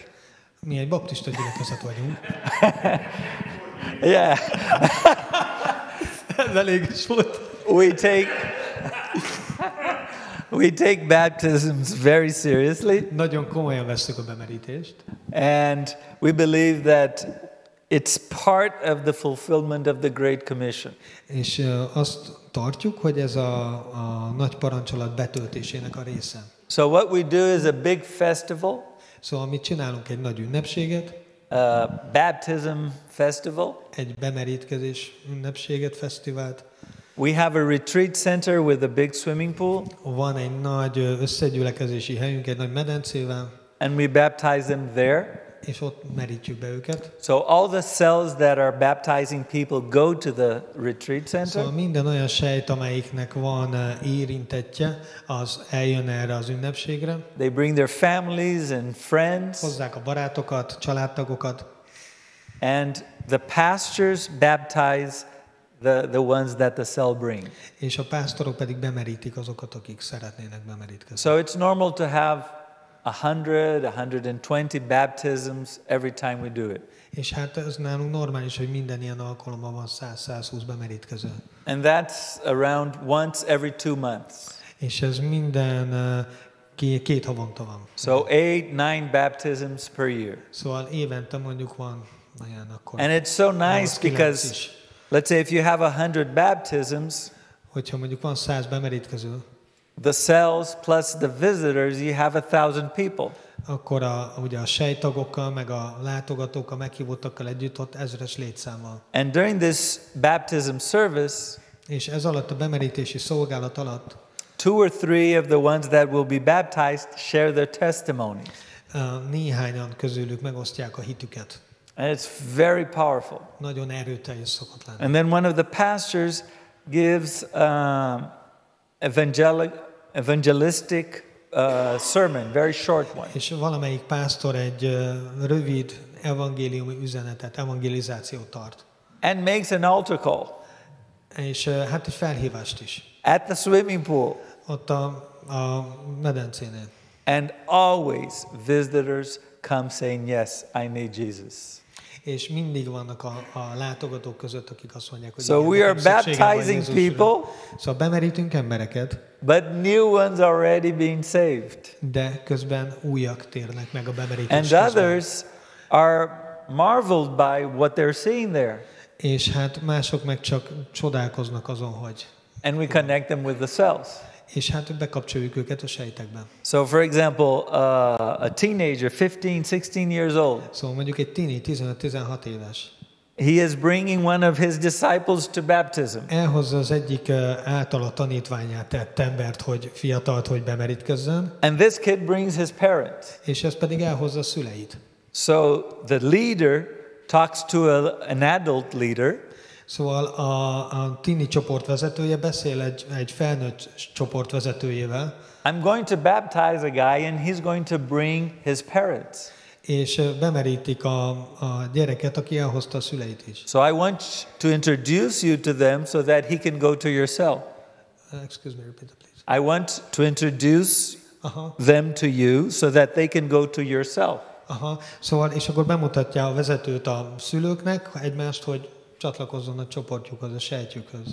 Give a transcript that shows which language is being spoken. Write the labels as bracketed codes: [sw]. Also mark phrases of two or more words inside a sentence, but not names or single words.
[hu] Mi egy baptista gyülekezet vagyunk. [en] Yeah. [hu] Ez elég is volt. [en] We take baptisms very seriously. [hu] Nagyon komolyan vesszük a bemerítést. [en] And we believe that it's part of the fulfillment of the Great Commission. [hu] És azt tartjuk, hogy ez a nagy parancsolat betöltésének a része. [en] So what we do is a big festival. [hu] Szóval mi csinálunk egy nagy ünnepséget. [en] Baptism festival. [hu] Egy bemerítkezés ünnepséget, fesztivált. [en] We have a retreat center with a big swimming pool. [hu] Van egy nagy összegyülekezési helyünk, egy nagy medencével. [en] And we baptize them there. [hu] És ott merítjük be őket. [en] So all the cells that are baptizing people go to the retreat center. [hu] Szóval minden olyan sejt, amelyiknek van érintettje, az eljön erre az ünnepségre. [en] They bring their families and friends. [hu] Hozzák a barátokat, családtagokat. [en] And the pastors baptize the ones that the cell bring. [hu] És a pásztorok pedig bemerítik azokat, akik szeretnének bemerítkezni. [en] So it's normal to have 100, 120 baptisms every time we do it. [hu] És hát ez nálunk normális, hogy minden ilyen alkalommal van 100-120 bemerítkező. [en] And that's around once every 2 months. [hu] És ez minden két havonta van. [en] So 8-9 baptisms per year. [hu] Szóval évente mondjuk van olyan akkor. [en] And it's so nice because let's say if you have 100 baptisms, [hu] hogyha mondjuk van 100 bemerítkező, [en] the cells plus the visitors, you have 1,000 people. [hu] Akkor ugye a sejttagokkal, meg a látogatókkal, meghívottakkal együtt ott 1000-es létszámmal. [en] And during this baptism service, [hu] és ez alatt a bemerítési szolgálat alatt [en] 2 or 3 of the ones that will be baptized share their testimonies. [hu] Néhányan közülük megosztják a hitüket. [en] And it's very powerful. [hu] Nagyon erőteljes szokott lenni. [en] And then one of the pastors gives evangelistic sermon, very short one. [hu] És valamelyik pásztor egy rövid evangéliumi üzenetet, evangelizációt tart. [en] And makes an altar call. [hu] És hát egy felhívást is. [en] At the swimming pool. [hu] Ott a medencénél. [en] And always visitors come saying, yes, I need Jesus. [hu] És mindig vannak a látogatók között, akik azt mondják, hogy [en] so we are baptizing people, [hu] szóval bemerítünk embereket, [en] but new ones are already being saved. [hu] De közben újak térnek meg a bemerítés [en] and others are marveled by what they're seeing there. [hu] És hát mások meg csak csodálkoznak azon, hogy [en] and we connect them with the cells. [hu] És hát bekapcsoljuk őket a sejtekben. [en] So for example, a teenager, 15-16 years old. [hu] Szóval mondjuk egy tini, 15-16 éves. [en] He is bringing one of his disciples to baptism. [hu] Elhozza az egyik általa tanítványát tett embert, hogy fiatalt, hogy bemerítkezzen. [en] And this kid brings his parents. [hu] És ez pedig elhozza a szüleit. [en] So the leader talks to an adult leader. [hu] Szóval a tini csoport vezetője beszél egy felnőtt csoport vezetőjével. [en] I'm going to baptize a guy and he's going to bring his parents. [hu] És bemerítik a gyereket, aki elhozta a szüleit is. [en] So I want to introduce you to them so that he can go to your cell. Excuse me, repeat that, please. I want to introduce them to you so that they can go to your cell. [hu] Szóval, és akkor bemutatja a vezetőt a szülőknek egymást, hogy csatlakozzon a csoportjukhoz, a sejtjükhöz.